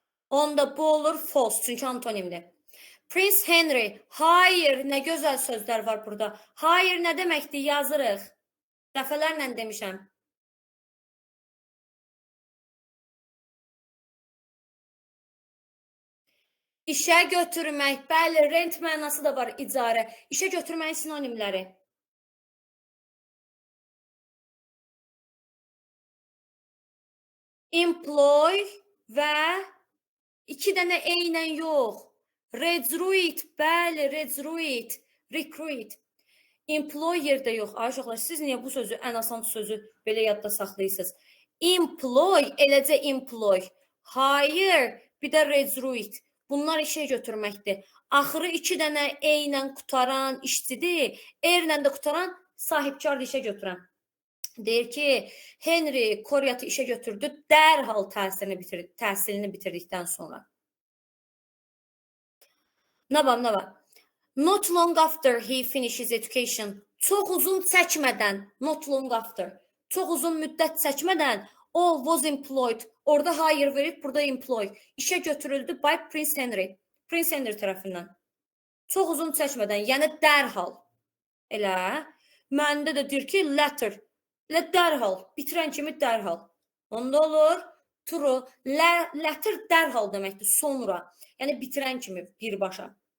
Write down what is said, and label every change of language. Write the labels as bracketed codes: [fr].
[az] Onda bu olur false, çünki antonimdir. Prince Henry, hayır, nə gözəl sözlər var burada. Hayır nə deməkdir, yazırıq. Dəfələrlə demişəm. İşə götürmək, bəli, rent mənası da var, icarə. İşə götürməyin sinonimləri. Employ və 2 dənə e ilə yox. Recruit, bəli, recruit, recruit. Employ yerdə yox. Ay uşaqlar, siz niyə bu sözü, ən asan sözü belə yadda saxlayırsınız? Employ, eləcə employ. Hayır, bir də recruit. Bunlar işə götürməkdir. Axırı 2 dənə e ilə qutaran işçidir. R ilə də qutaran sahibkardır, işə götürən. Deyir ki, Henry Koreatı işə götürdü, dərhal təhsilini bitirdikdən sonra. Nə var? [en] Not long after he finishes education. [az] Çox uzun çəkmədən, [en] not long after. [az] Çox uzun müddət çəkmədən o [en] was employed. [az] Orada hire verib, burada employ. İşə götürüldü [en] by Prince Henry. [az] Prince Henry tərəfindən. Çox uzun çəkmədən, yəni dərhal. Elə. Məndə də deyir ki, later. Elə dərhal, bitirən kimi dərhal. Onda olur, true. Later dərhal deməkdir, sonra. Yəni bitirən kimi birbaşa.